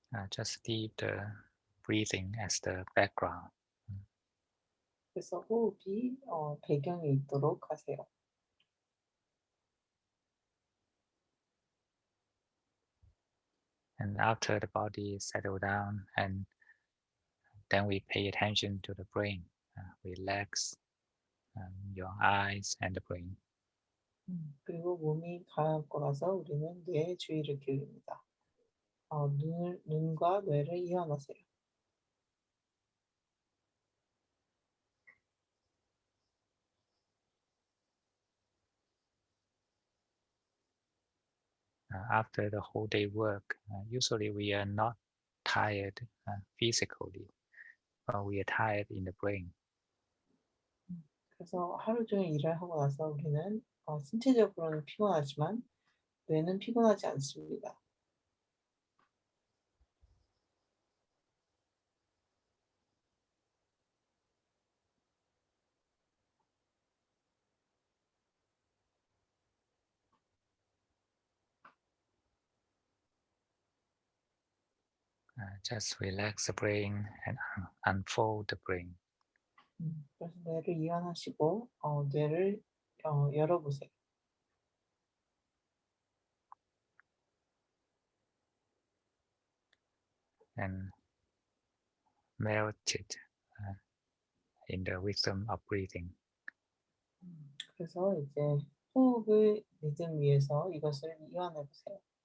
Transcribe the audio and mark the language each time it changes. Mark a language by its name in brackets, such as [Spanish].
[English] Just leave the breathing as the background. [Korean] 그래서 호흡이 배경에 있도록 하세요. [English] And after the body is settled down, and then we pay attention to the brain. Relax your eyes and the brain. [Korean] 그리고 몸이 가라앉고 나서 우리는 뇌에 주의를 기울입니다. 눈과 뇌를 이완하세요. [English] After the whole day work, usually we are not tired physically, but we are tired in the brain. [Korean] 그래서 하루 종일 일을 하고 나서 우리는 신체적으로는 피곤하지만 뇌는 피곤하지 않습니다. [English] Just relax the brain and unfold the brain. [Korean] 그래서 뇌를 이완하시고 뇌를 열어보세요. [English] And melt it in the rhythm of breathing. [Korean] 그래서 이제 호흡의 리듬 위에서 이것을 이완해 보세요.